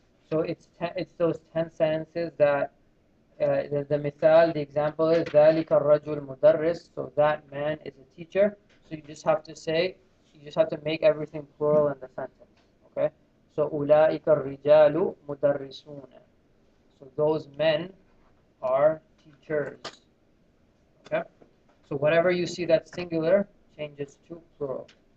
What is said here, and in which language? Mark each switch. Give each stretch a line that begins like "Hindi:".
English: So it's those 10 sentences that the
Arabic: مثال,
English: the example is
Arabic: ذلك الرجل مدرس.
English: So that man is a teacher. So you just have to make everything plural in the sentence. Okay. So
Arabic: أولئك الرجال مدرسون.
English: So those men are teachers. Okay. So whatever you see that's singular changes to plural.